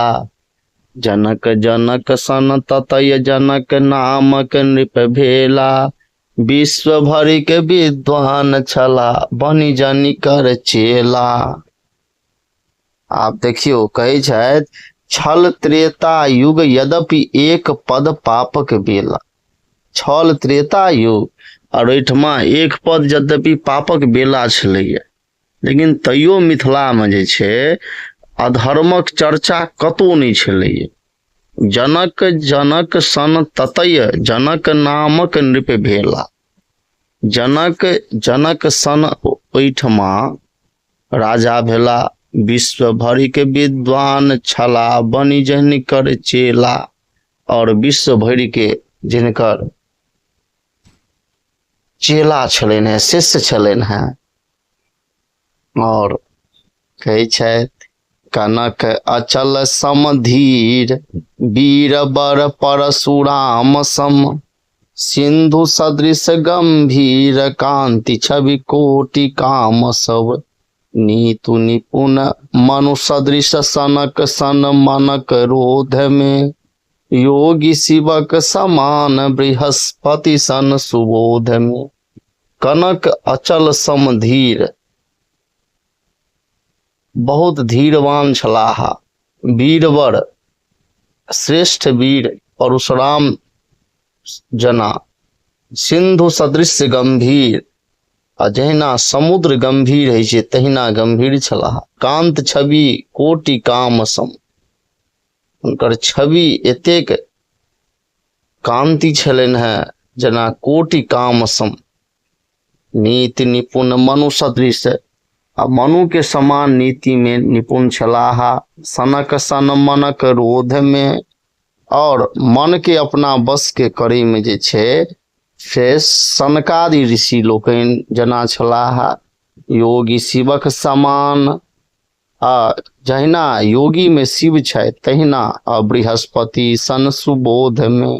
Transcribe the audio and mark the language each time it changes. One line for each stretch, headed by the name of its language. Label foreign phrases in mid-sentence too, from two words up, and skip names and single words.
Maithili: जनक जनक सन ततय जनक नामक नृप भेला, विश्व भरिक विद्वान छला बनि जनि कर चेला। आप देखियो कहै छथि छल त्रेता युग यद्यपि एक पद पापक बेला। छल त्रेता युग और एहिठमा एक पद यद्यपि पापक बेला छलैया, लेकिन तैयो मिथिला में जे छै अधर्मक चर्चा कतौ नहीं छलैये। जनक जनक सन ततय जनक नामक नृप भेला। जनक जनक सन ओहिठमा राजा भेला, विश्व भरि के विद्वान छला, बनि जनिकर चेला। और विश्व भरि के जिनकर चेला छलनि हैं, शिष्य छलनि हैं। और कहै छथि कनक अचल समधीर, वीर बर परशुराम सम। सिंधु सदृश गंभीर, कांति छवि कोटि काम सब। नीतु निपुण मनु सदृश, सनक सन मनक रोध में। योगी शिवक समान, बृहस्पति सन सुबोध में। कनक अचल समधीर, बहुत धीरवान छलाह। वीरवर, श्रेष्ठ वीर परशुराम जना। सिंधु सदृश गंभीर, जहिना समुद्र गंभीर है छै तहिना गंभीर छलाह। कांत छवि कोटि काम सम, उनकर छवि एतेक कांति छलनि हैं जना कोटि काम सम। नीति निपुण मनु सदृश, मनु के समान नीति में निपुण छलाह। सनक सन मनक रोध में, और मन के अपना बस के करै में जे छै से सनकादि ऋषि लोकनि जना छलाह। योगी शिवक समान, जहिना योगी में शिव छै तहिना बृहस्पति सन सुबोध में।